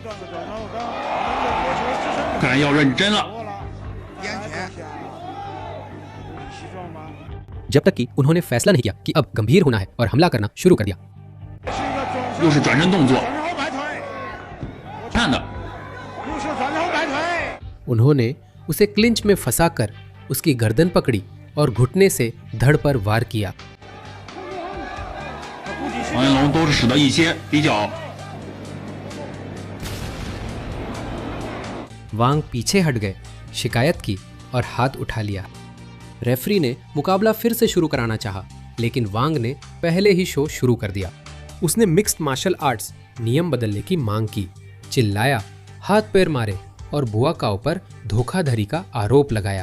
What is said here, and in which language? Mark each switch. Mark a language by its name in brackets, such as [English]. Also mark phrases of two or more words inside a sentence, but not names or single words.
[Hindi] जब तक कि उन्होंने फैसला नहीं किया कि अब गंभीर होना है और हमला करना शुरू कर दिया। उन्होंने उसे क्लिंच में फंसाकर उसकी गर्दन पकड़ी और घुटने से धड़ पर वार किया। [Chinese] 黄彦龙都是使得一些比较 [Hindi] वांग पीछे हट गए, शिकायत की और हाथ उठा लिया। रेफरी ने मुकाबला फिर से शुरू कराना चाहा, लेकिन वांग ने पहले ही शो शुरू कर दिया। उसने [English] mixed martial arts [Hindi] नियम बदलने की मांग की, चिल्लाया, हाथ पैर मारे और बुआकाओ पर धोखाधड़ी का आरोप लगाया।